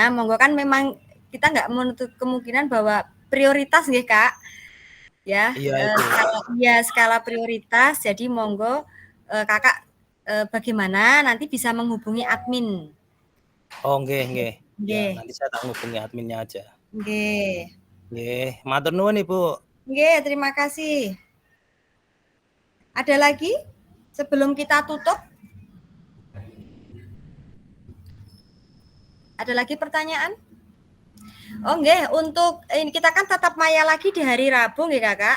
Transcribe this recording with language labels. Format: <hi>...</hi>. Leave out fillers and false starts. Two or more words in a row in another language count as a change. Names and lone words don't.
<id>Monggo, kan memang kita nggak menutup kemungkinan bahwa prioritas nggih Kak. Ya, skala prioritas. Jadi monggo Kakak bagaimana nanti bisa menghubungi admin. Oh, nggih. Ya, nanti saya tak menghubungi adminnya aja. Nggih.</id> <jv>Nggih, matur nuwun Ibu.</jv> <id>Nggih, terima kasih. Ada lagi sebelum kita tutup? Ada lagi pertanyaan? Oh nggih, untuk ini kita kan tatap maya lagi di hari Rabu nggih Kakak.</id>